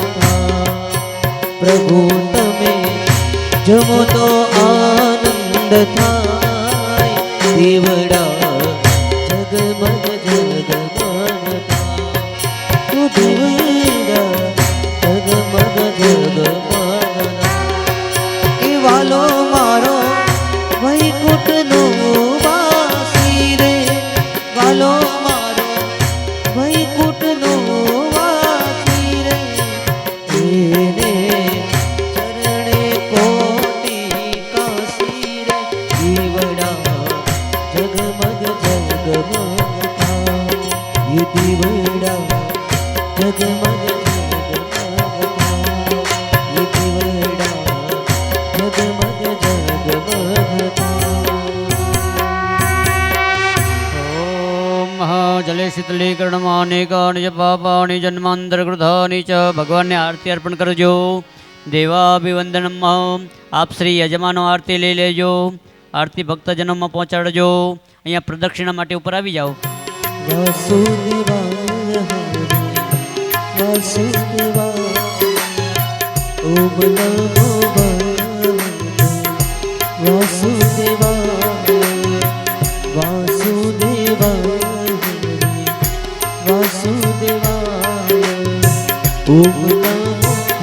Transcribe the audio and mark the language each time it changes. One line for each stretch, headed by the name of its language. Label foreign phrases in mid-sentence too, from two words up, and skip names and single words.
Gujarati: પ્રભુ તમે જમો તો આનંદ થાય. દેવડા જગમગ જગમગતા, ઓ દેવડા જગમગ જગમગતા. એ વાલો મારો વૈકુંઠનો વાસી રે, વાલો મારો વૈકુંઠનો વાસી રે. એને ચરણે કોટી કાશી રે. દીવડા જગમગ જગમગતા, એ દીવડા જગમગ
Sanskrit: जले शीतलीकरणमानेकानि च पापानि जन्मांतरकृतानि च.
Gujarati: ભગવાનને આરતી અર્પણ કરજો. देवाभिवंदनम. આપ શ્રી યજમાનો આરતી લઈ લેજો. આરતી ભક્તજનોં મેં પહોંચાડજો. અહીંયા પ્રદક્ષિણા માટે ઉપર આવી જાઓ.
Sanskrit: वासुदेवाय वासुदेवाय ओम नमो भगवते वासुदेवाय वासुदेवाय वासुदेवाय ओम नमो